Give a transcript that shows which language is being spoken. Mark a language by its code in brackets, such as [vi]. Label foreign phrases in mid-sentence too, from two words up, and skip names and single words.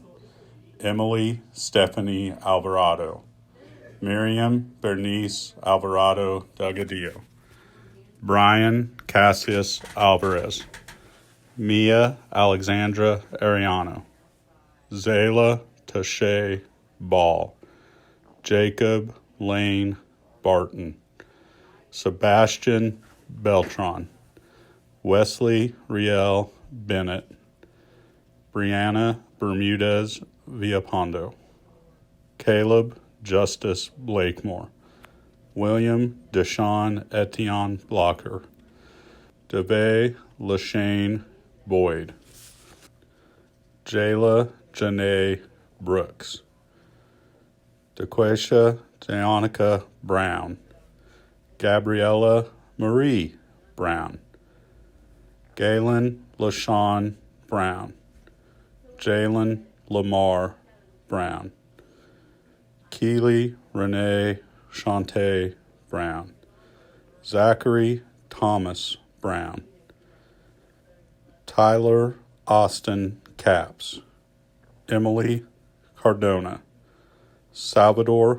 [en] Emily Stephanie Alvarado, Miriam Bernice Alvarado Delgadillo, Brian Cassius Alvarez, Mia Alexandra Ariano, Zayla Tashay Ball, Jacob Lane Barton, Sebastian Beltran, Wesley Riel Bennett, Brianna Bermudez Villapondo, Caleb Justice Blakemore, William Deshaun Etienne Blocker, Devay Lashane Boyd, Jayla Janae Brooks, DeQuasia Danica Brown, Gabriella Marie Brown, Galen LaShawn Brown, Jalen Lamar Brown, Keely Renee Shante Brown, Zachary Thomas Brown, Tyler Austin Capps, Emily Cardona, Salvador